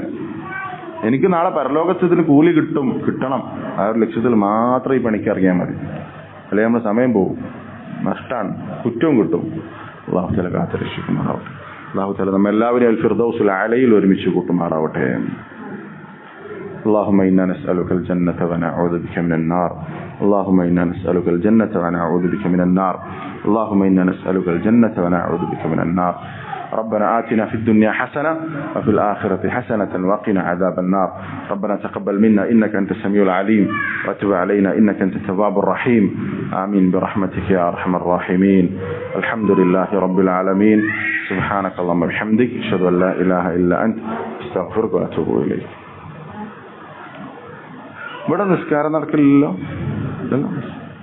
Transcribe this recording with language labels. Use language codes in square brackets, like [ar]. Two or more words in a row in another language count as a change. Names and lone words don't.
[ml] എനിക്ക് നാളെ പരലോകത്തിന് കൂലി കിട്ടണം ആ ഒരു ലക്ഷ്യത്തിൽ മാത്രം ഈ പണിക്ക് ഇറങ്ങിയാൽ മതി. അല്ലെങ്കിൽ നമ്മുടെ സമയം പോകും, നഷ്ടമാണ്, കുറ്റവും കിട്ടും. അല്ലാഹു തആല കാത്തുരക്ഷിക്കുമാറാവട്ടെ. അല്ലാഹു തആല നമ്മെല്ലാവരെയും [ar] الفردوس الأعلى [ml] ഒരുമിച്ച് കൂട്ടുമാറാവട്ടെ. [ar] اللهم إنا نسألك الجنة ونعوذ بك من النار. اللهم إنا نسألك الجنة ونعوذ بك من النار. اللهم إنا نسألك الجنة ونعوذ بك من النار. ربنا آتنا في الدنيا حسنة وفي الآخرة حسنة وقنا عذاب النار. ربنا تقبل منا إنك أنت السميع العليم وتب علينا إنك أنت التواب الرحيم. آمين برحمتك يا أرحم الراحمين. الحمد لله رب العالمين. سبحانك اللهم وبحمدك أشهد أن لا إله إلا أنت أستغفرك وأتوب إليك. [ml] ഇവിടെ നിസ്കാരം നടക്കില്ലല്ലോ.